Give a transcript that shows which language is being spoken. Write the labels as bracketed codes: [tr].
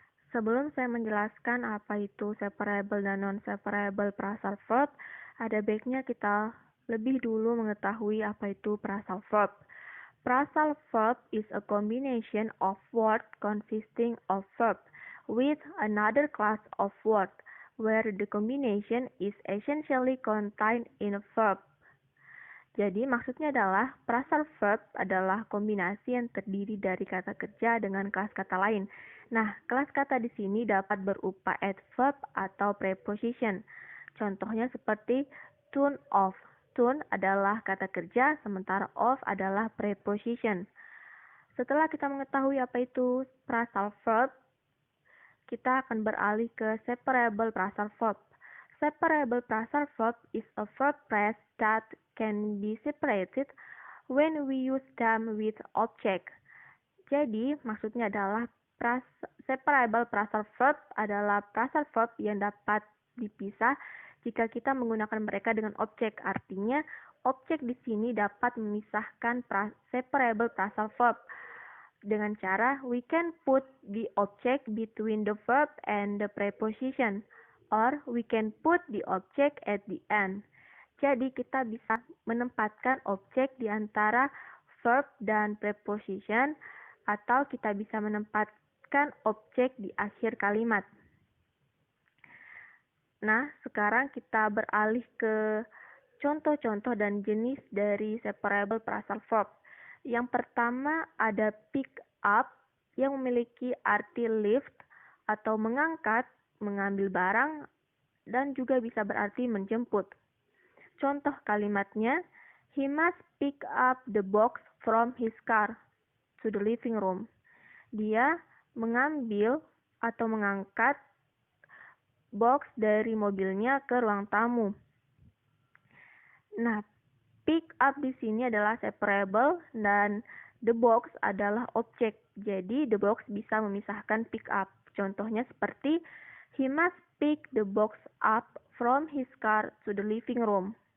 [id] Sebelum saya menjelaskan apa itu separable dan non-separable phrasal verb, ada baiknya kita lebih dulu mengetahui apa itu phrasal verb. [en] Phrasal verb is a combination of words consisting of verb with another class of word, where the combination is essentially contained in a verb. [id] Jadi maksudnya adalah phrasal verb adalah kombinasi yang terdiri dari kata kerja dengan kelas kata lain. Nah, kelas kata di sini dapat berupa adverb atau preposition. Contohnya seperti tune of. Tune adalah kata kerja, sementara of adalah preposition. Setelah kita mengetahui apa itu phrasal verb, kita akan beralih ke separable phrasal verb. [en] Separable phrasal verb is a verb phrase that can be separated when we use them with object. [id] Jadi, maksudnya adalah separable phrasal verb adalah phrasal verb yang dapat dipisah jika kita menggunakan mereka dengan objek. [en] Artinya, objek di sini dapat memisahkan separable phrasal verb dengan cara we can put the object between the verb and the preposition, or we can put the object at the end. [id] Jadi, kita bisa menempatkan objek di antara verb dan preposition, atau kita bisa menempatkan objek di akhir kalimat. Nah, sekarang kita beralih ke contoh-contoh dan jenis dari separable phrasal verb. Yang pertama ada pick up yang memiliki arti lift atau mengangkat, mengambil barang, dan juga bisa berarti menjemput. [en] Contoh kalimatnya, he must pick up the box from his car to the living room. [id] Dia mengambil atau mengangkat box dari mobilnya ke ruang tamu. Nah, pick up di sini adalah separable dan the box adalah objek. Jadi, the box bisa memisahkan pick up. [en] Contohnya seperti, he must pick the box up from his car to the living room.